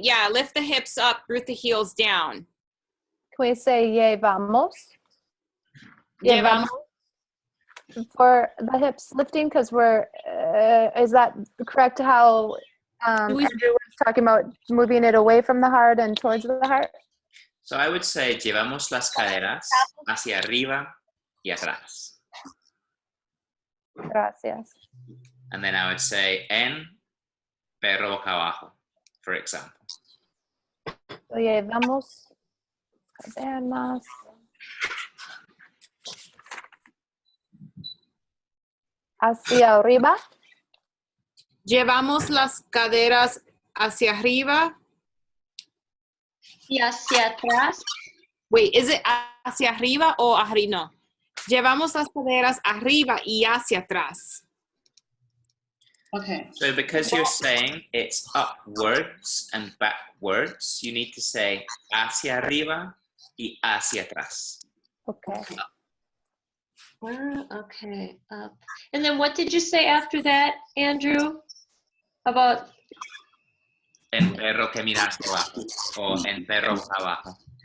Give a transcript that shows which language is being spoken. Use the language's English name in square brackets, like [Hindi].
[English] Yeah, lift the hips up, root the heels down. Can we say llevamos? [Spanish] Llevamos. [English] For the hips lifting, because we're, is that correct how Andrew was talking about moving it away from the heart and towards the heart? So I would say [Spanish] llevamos las caderas hacia arriba y atrás. Gracias. [English] And then I would say [Spanish] en perro boca abajo, [English] for example. [Spanish] So llevamos cadenas hacia arriba. Llevamos las caderas hacia arriba. Y hacia atrás. [English] Wait, is it [Spanish] hacia arriba o arriba? No. Llevamos las caderas arriba y hacia atrás. [English] Okay. So because you're saying it's upwards and backwards, you need to say [Spanish] hacia arriba y hacia atrás. [English] Okay. Okay, up. And then what did you say after that, Andrew? About [Spanish] En perro que mira hacia abajo, o en perro boca abajo,